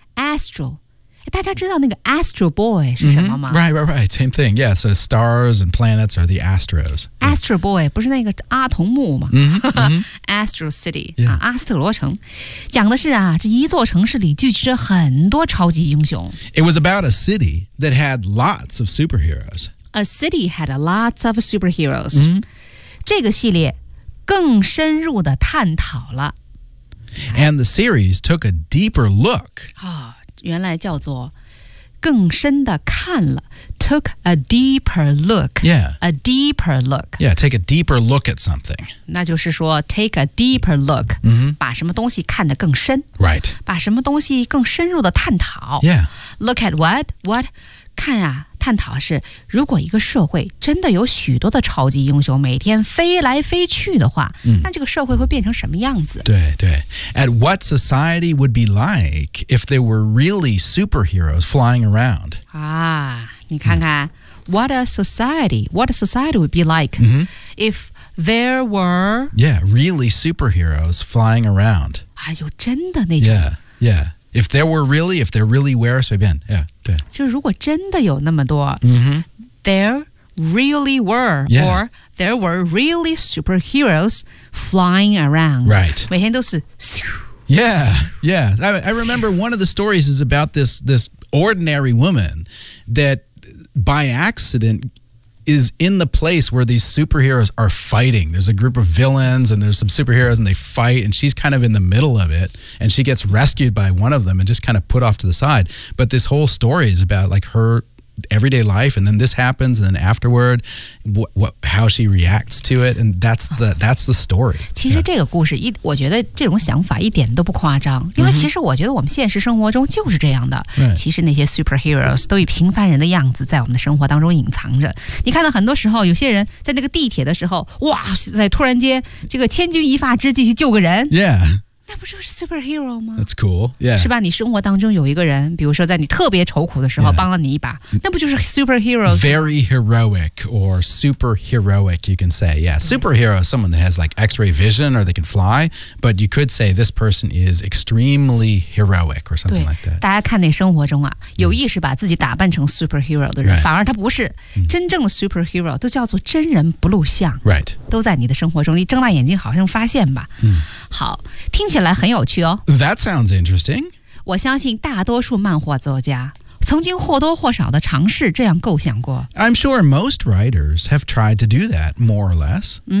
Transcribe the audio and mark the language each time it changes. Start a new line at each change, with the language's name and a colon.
Chinese: Astro. 大家知道那个 Astro Boy 是什么吗、
English: Right. Same thing. Yeah, so stars and planets are the Astros.
Chinese: Astro Boy 不是那个阿童木吗、Astro City,、阿斯特罗城。讲的是啊这一座城市里聚集着很多超级英雄。
English: It was about a city that had lots of superheroes. A city had lots of superheroes.、 Mm-hmm.
Chinese: 这个系列更深入地探讨了。
English: And the series took a deeper look.
Chinese: 原来叫做更深地看了。
English: Took a deeper look. Yeah. A deeper look. Yeah, take a deeper look at something.
Chinese: 那就是说
English: take a deeper look,、
Chinese: 把什么东西看得更深。
English: Right.
Chinese: 把什么东西更深入的探讨。
English: Yeah. Look at what? What?
Chinese: 看啊，探讨是如果一个社会真的有许多的超级英雄每天飞来飞去的话、那这个社会会变成什么样子？对对。
English: At what society would be like if there were really superheroes flying around?
Chinese: 啊你看看、
English: What a society would be like、if there were Yeah, really superheroes flying around
Chinese: 哎呦真的那
English: 种 Yeah If there were really If there really were 随便 Yeah, 对
Chinese: 就是如果真的有那么多、
English: There really were、Or there were really superheroes flying around Right
Chinese: 每天都是
English: Yeah I remember one of the stories is about this ordinary woman thatby accident is in the place where these superheroes are fighting. There's a group of villains and there's some superheroes and they fight and she's kind of in the middle of it and she gets rescued by one of them and just kind of put off to the side. But this whole story is about like her everyday life and then this happens and then afterward, how she reacts to it and that's the story.
Chinese: 其实这个故事、我觉得这种想法一点都不夸张因为其实我觉得我们现实生活中就是这样的、其实那些 superheroes 都以平凡人的样子在我们的生活当中隐藏着你看到很多时候有些人在那个地铁的时候哇在突然间这个千钧一发之际去救个人
English: yeah
Chinese: 那不就是 superhero 吗
English: That's cool, yeah.
Chinese: 是吧你生活当中有一个人比如说在你特别愁苦的时候、帮了你一把那不就是 superhero?
English: Very heroic or superheroic, you can say. Yeah, superhero is someone that has like x-ray vision or they can fly, but you could say this person is extremely heroic or something like that.
Chinese: 大家看那生活中啊有意识把自己打扮成 superhero 的人、反而他不是真正的 superhero, 都叫做真人不露相。
English: Right.
Chinese: 都在你的生活中你睁大眼睛好像发现吧。好听起来很有趣哦。
English: That sounds interesting.
Chinese: 我相信大多数漫画作家曾经或多或少地尝试这样构想过。
English: I'm sure most writers have tried to do that, more or less.